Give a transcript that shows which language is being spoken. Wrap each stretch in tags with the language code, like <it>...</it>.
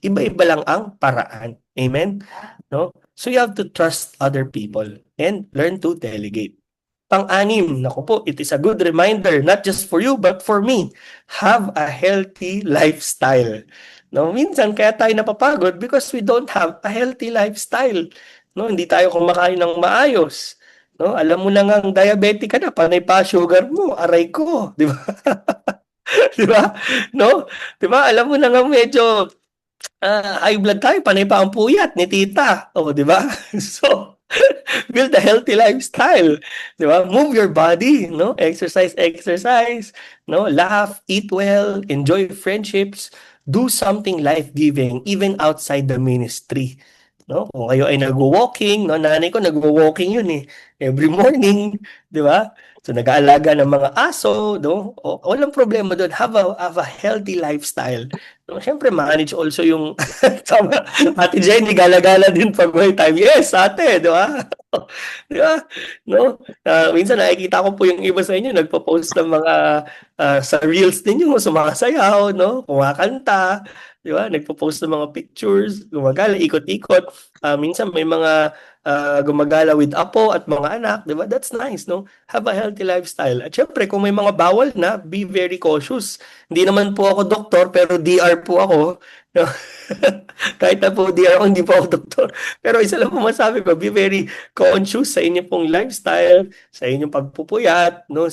<tl>Iba-iba lang ang paraan.</tl> <en>Amen? No? So you have to trust other people and learn to delegate.</en> <tl>Pang-anim, naku po,</tl> <en>it is a good reminder, not just for you, but for me. Have a healthy lifestyle.</en> <tl>No, minsan kaya tayo napapagod</tl> <en>because we don't have a healthy lifestyle.</en> <tl>No, hindi tayo kumakain ng maayos. No, alam mo na ngang diabetic ka na, panay pa sugar mo, aray ko, di ba? Di ba? No? Di ba? Alam mo na nga medyo high blood tayo, panay pa ang puyat ni tita. O, di ba?</tl> <en>So, build a healthy lifestyle.</en> <tl>Di ba?</tl> <en>Move your body, no? Exercise, no? Laugh, eat well, enjoy friendships, do something life-giving even outside the ministry.</en> <tl>No? Kung kayo ay nagwo-walking, no? Nanay ko nagwo-walking yun every morning, di ba? So nag-aalaga ng mga aso, no? Walang problema doon.</tl> <en>Have a healthy lifestyle.</en> <tl>No, syempre</tl> <en>manage also</en> <tl>yung tama. Ate Jenny gala-gala din pag may time. Yes, ate, di ba? Di ba? No? Minsan nakikita ko po yung iba sa inyo nagpo-post ng mga sa reels ninyo sumasayaw, no? Kumakanta, di ba? Nagpo-post ng mga pictures, gumagala, ikot-ikot. Minsan may mga gumagala with apo at mga anak, di ba?</tl> <en>That's nice, no? Have a healthy lifestyle.</en> <tl>At syempre, kung may mga bawal na,</tl> <en>be very cautious.</en> <tl>Hindi naman po ako doktor, pero DR po ako. No? Kahit na po DR ako, hindi po ako doktor. Pero isa lang po masabi ko,</tl> <en>be very conscious</en> <tl>sa inyo pong lifestyle, sa inyong pagpupuyat, no?</tl>